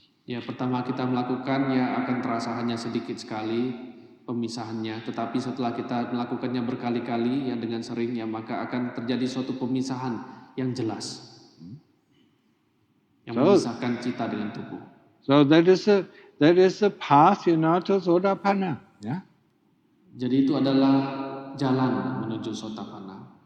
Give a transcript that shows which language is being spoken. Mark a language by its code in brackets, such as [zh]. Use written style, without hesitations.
[id] Ya, pertama kita melakukan ya akan terasa hanya sedikit sekali pemisahannya, tetapi setelah kita melakukannya berkali-kali ya dengan sering ya maka akan terjadi suatu pemisahan yang jelas. Yang memisahkan cita dengan tubuh. [en] So that is the path, to Sotapanna, yeah. [id] Jadi itu adalah jalan menuju Sotapanna.